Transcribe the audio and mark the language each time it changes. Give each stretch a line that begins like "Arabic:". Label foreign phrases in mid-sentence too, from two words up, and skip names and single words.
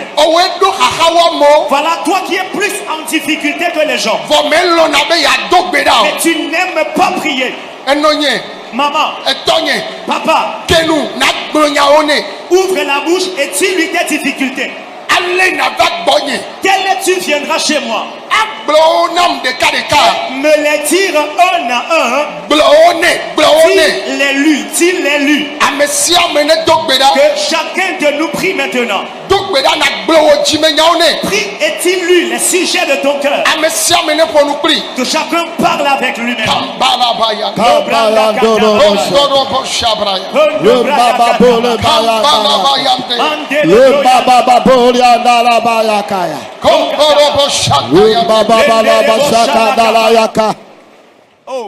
French: Voilà, toi qui es plus en difficulté que les gens. Mais tu n'aimes pas prier. Maman, papa, ouvre la bouche et dis-lui tes difficultés. Tel tu viendras chez moi.
Ewe: gblɔ nam ɖeka ɖeka.
French: Me les dire un à un.
Ewe: Gblɔ wo nɛ, gblɔ wo nɛ.
French: Dis les lu.
Ewe: Ame sia ame ne do gbe ɖa.
French: Que chacun de nous prie maintenant.
Ewe: Do gbe ɖa na gblɔ wo dzimenyawo nɛ.
French: Prie et dis-lui les sujets de ton cœur.
Ewe: Ame sia ame ne ƒo nu kpli.
French: Que chacun parle avec lui-même. Kambalabaya. Kabaya Kondorobo shabraya. Le baba bole Kambalabaya nte. Le baba bole andala bayakaya. Kondorobo Le shataya. baba bala basaka dala yaka. Oh.